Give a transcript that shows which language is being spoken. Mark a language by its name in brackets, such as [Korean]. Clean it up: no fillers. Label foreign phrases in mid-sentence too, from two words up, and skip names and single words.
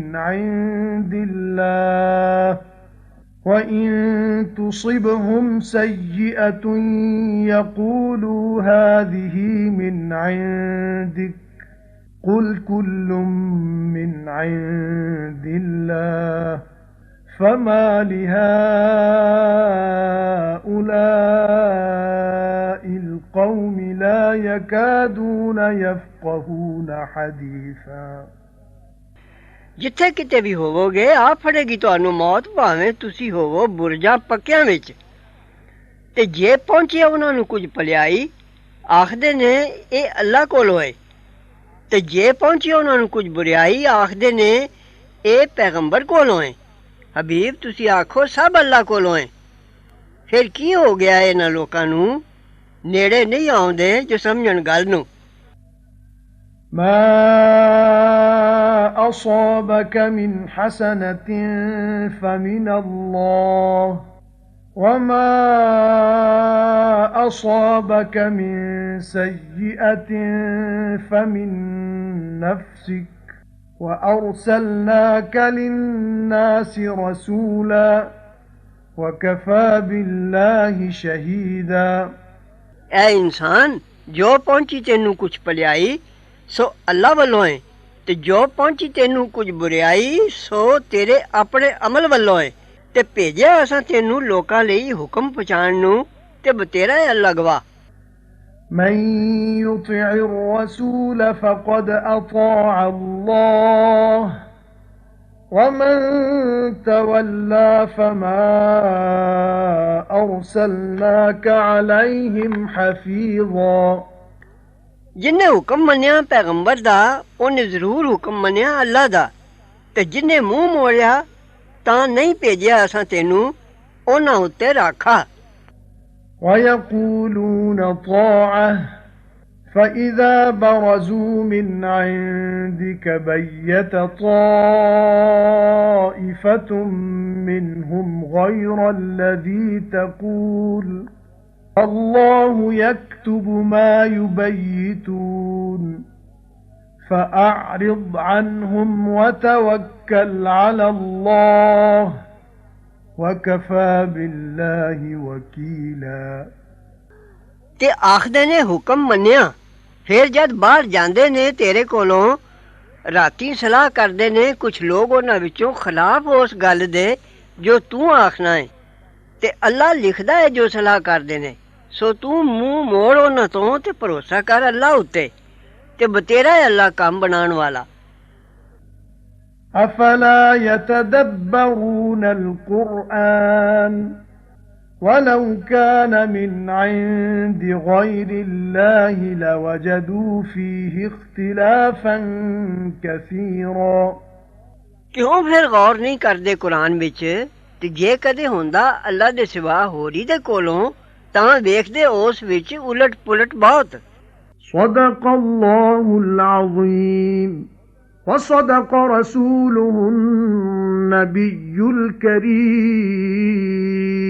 [Arabic] عِندِ اللَّهِ وَإِن تُصِبْهُمْ سَيِّئَةٌ يَقُولُوا هَٰذِهِ مِنْ عِندِكَ قُلْ كُلٌّ مِّنْ عِندِ اللَّهِ فَمَا لِهَٰؤُلَاءِ الْقَوْمِ لَا يَكَادُونَ يَفْقَهُونَ حَدِيثًا [Punjabi] ਜਿੱਥੇ ਕਿਤੇ ਵੀ ਹੋਵੋਗੇ ਆ ਫੜੇਗੀ ਤੁਹਾਨੂੰ ਮੌਤ ਭਾਵੇਂ ਤੁਸੀਂ ਹੋਵੋ ਬੁਰਜਾਂ ਪੱਕਿਆਂ ਵਿੱਚ ਤੇ ਜੇ ਪਹੁੰਚਿਆ ਉਹਨਾਂ ਨੂੰ ਕੁਝ ਭਲਾਈ ਆਖਦੇ ਨੇ ਇਹ ਅੱਲਾ ਕੋਲੋਂ ਹੈ ਤੇ ਜੇ ਪਹੁੰਚੀ ਉਹਨਾਂ ਨੂੰ ਕੁਝ ਬੁਰਾਈ ਆਖਦੇ ਨੇ ਇਹ ਪੈਗੰਬਰ ਕੋਲੋਂ ਹੈ। ਹਬੀਬ ਤੁਸੀਂ ਆਖੋ ਸਭ ਅੱਲਾ ਕੋਲੋਂ ਹੈ। ਫਿਰ ਕੀ ਹੋ ਗਿਆ ਇਹਨਾਂ ਲੋਕਾਂ ਨੂੰ ਨੇੜੇ ਨਹੀਂ ਆਉਂਦੇ ਜੋ ਸਮਝਣ ਗੱਲ ਨੂੰ। [Arabic] مَا أَصَابَكَ مِنْ حَسَنَةٍ فَمِنَ اللَّهِ وَمَا أَصَابَكَ مِنْ سَيِّئَةٍ فَمِنْ نَفْسِكَ وَأَرْسَلْنَاكَ لِلنَّاسِ رَسُولًا وَكَفَى بِاللَّهِ شَهِيدًا [Punjabi] اے انسان جو پہنچی تینوں کچھ ਭਲਾਈ ਸੋ ਅੱਲਾ ਵੱਲੋਂ ਹੈ ਤੇ ਜੋ ਪਹੁੰਚੀ ਤੈਨੂੰ ਕੁਝ ਬੁਰਾਈ ਸੋ ਤੇਰੇ ਆਪਣੇ ਅਮਲ ਵੱਲੋਂ ਹੈ ਤੇ ਭੇਜਿਆ ਅਸਾਂ ਤੈਨੂੰ ਲੋਕਾਂ ਲਈ ਹੁਕਮ ਪਹੁੰਚਾਉਣ ਨੂੰ ਤੇ ਬਤੇਰਾ ਹੈ ਅੱਲਾ ਗਵਾਹ। [Arabic] مَن يُطِعِ الرَّسُولَ فَقَدْ أَطَاعَ اللَّهَ وَمَن تَوَلَّى فَمَا أَرْسَلْنَاكَ عَلَيْهِمْ حَفِيظًا [Punjabi] ਜਿੰਨੇ ਹੁਕਮ ਮੰਨਿਆ ਪੈਗੰਬਰ ਦਾ ਉਹਨੇ ਜ਼ਰੂਰ ਹੁਕਮ ਮੰਨਿਆ ਅੱਲਾ ਦਾ ਤੇ ਜਿੰਨੇ ਮੂੰਹ ਮੋੜਿਆ ਤਾਂ ਨਹੀਂ ਭੇਜਿਆ ਅਸਾਂ ਤੈਨੂੰ ਉਹਨਾਂ ਉੱਤੇ ਰਾਖਾ। [Arabic] وَيَقُولُونَ طَاعَةٌ فَإِذَا بَرَزُوا مِنْ عِنْدِكَ بَيَّتَ طَائِفَةٌ مِّنْهُمْ غَيْرَ الَّذِي تَقُولُ اللَّهُ يَكْتُبُ مَا يُبَيِّتُونَ فَأَعْرِضْ عَنْهُمْ وَتَوَكَّلْ عَلَى اللَّهِ وَكَفَى بِاللَّهِ وَكِيلًا [Punjabi] ਤੇ ਆਖਦੇ ਨੇ ਹੁਕਮ ਮੰਨਿਆ ਫਿਰ ਜਦ ਬਾਹਰ ਜਾਂਦੇ ਨੇ ਤੇਰੇ ਕੋਲੋਂ ਰਾਤੀ ਸਲਾਹ ਕਰਦੇ ਨੇ ਕੁਝ ਲੋਕ ਉਹਨਾਂ ਵਿੱਚੋਂ ਖਿਲਾਫ ਉਸ ਗੱਲ ਦੇ ਜੋ ਤੂੰ ਆਖਣਾ ਹੈ ਤੇ ਅੱਲਾ ਲਿਖਦਾ ਹੈ ਜੋ ਸਲਾਹ ਕਰਦੇ ਨੇ ਸੋ ਤੂੰ ਮੂੰਹ ਮੋੜ ਉਹਨਾਂ ਤੋਂ ਤੇ ਭਰੋਸਾ ਕਰ ਅੱਲਾ ਉੱਤੇ ਤੇ ਬਤੇਰਾ ਹੈ ਅੱਲਾ ਕੰਮ ਬਣਾਉਣ ਵਾਲਾ। [Arabic] أَفَلَا يَتَدَبَّرُونَ الْقُرْآنَ وَلَوْ كَانَ مِنْ عِنْدِ غَيْرِ اللَّهِ لَوَجَدُوا فِيهِ اخْتِلَافًا كَثِيرًا। [Punjabi] ਕਿਉਂ ਫਿਰ ਗੌਰ ਨਹੀਂ ਕਰਦੇ ਕੁਰਾਨ ਵਿੱਚ ਤੇ ਜੇ ਕਦੇ ਹੁੰਦਾ ਅੱਲਾ ਦੇ ਸਿਵਾ ਹੋਰੀ ਦੇ ਕੋਲੋਂ ਤਾਂ ਵੇਖਦੇ ਉਸ ਵਿੱਚ ਉਲਟ ਪੁਲਟ ਬਹੁਤ। [Arabic] صدق الله العظيم وصدق رسوله النبي الكريم